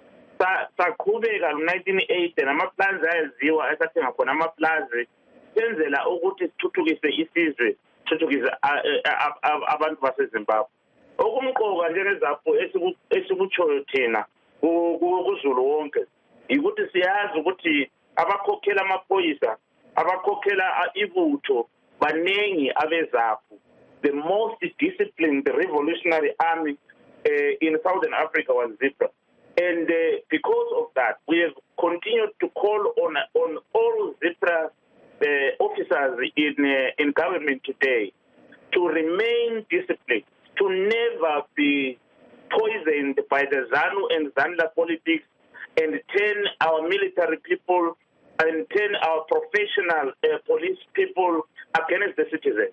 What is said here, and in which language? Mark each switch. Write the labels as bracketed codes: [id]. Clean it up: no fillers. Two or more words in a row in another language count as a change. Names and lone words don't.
[nd] Saqhubeka ngo-1980 namaplans ayaziwa esathenga khona amaplazi senzela ukuthi sithuthukise isizwe, sithuthukise abantu baseZimbabwe. Okumqoka njengeZAPU esikutshoyo thina kuzulu wonke ukuthi siyazi ukuthi abakhokhela amaphoyisa, abakhokhela ibutho banengi abeZAPU. [en] The most disciplined revolutionary army in Southern Africa was ZIPRA. And because of that, we have continued to call on all ZIPRA officers in government today to remain disciplined, to never be poisoned by the ZANU and ZANLA politics and turn our military people and turn our professional police people against the citizens.